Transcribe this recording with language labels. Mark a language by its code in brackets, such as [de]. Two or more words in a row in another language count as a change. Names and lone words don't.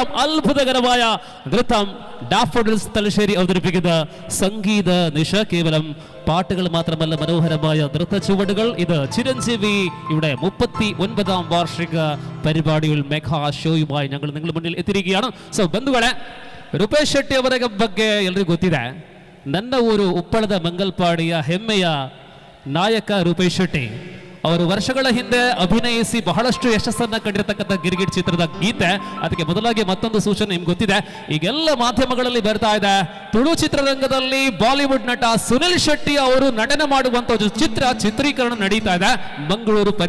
[ml] അത്ഭുതകരമായ നൃത്തം ഡാഫോഡിൽസ് തലശ്ശേരി അവതരിപ്പിക്കുന്ന സംഗീത നിശ. കേവലം പാട്ടുകൾ മാത്രമല്ല, മനോഹരമായ നൃത്ത ചുവടുകൾ. ഇത് ചിരഞ്ജീവി ഇവിടെ 39ാം വാർഷിക പരിപാടിയിൽ മെഗാ ഷോയുമായി ഞങ്ങൾ നിങ്ങളുടെ മുന്നിൽ എത്തിയിരിക്കുകയാണ്. [kn] ಸೊ ಬಂಧುಗಳೇ, ರೂಪೇಶ್ ಶೆಟ್ಟಿ ಅವರ ಬಗ್ಗೆ ಎಲ್ಲರಿಗೂ ಗೊತ್ತಿದೆ. ನನ್ನ ಊರು ಉಪ್ಪಳದ ಮಂಗಲ್ಪಾಡಿಯ ಹೆಮ್ಮೆಯ ನಾಯಕ ರೂಪೇಶ್ ಶೆಟ್ಟಿ ಅವರು ವರ್ಷಗಳ ಹಿಂದೆ ಅಭಿನಯಿಸಿ ಬಹಳಷ್ಟು ಯಶಸ್ಸನ್ನ ಕಂಡಿರತಕ್ಕಂಥ ಗಿರ್ಗಿಟ್ ಚಿತ್ರದ ಗೀತೆ. ಅದಕ್ಕೆ ಮೊದಲಾಗಿ ಮತ್ತೊಂದು ಸೂಚನೆ ನಿಮ್ಗೆ ಗೊತ್ತಿದೆ, ಈಗೆಲ್ಲ ಮಾಧ್ಯಮಗಳಲ್ಲಿ ಬರ್ತಾ ಇದೆ, ತುಳು ಚಿತ್ರರಂಗದಲ್ಲಿ ಬಾಲಿವುಡ್ ನಟ ಸುನಿಲ್ ಶೆಟ್ಟಿ ಅವರು ನಟನೆ ಮಾಡುವಂತ ಚಿತ್ರೀಕರಣ ನಡೀತಾ ಇದೆ ಮಂಗಳೂರು ಪರಿಸರದಲ್ಲಿ.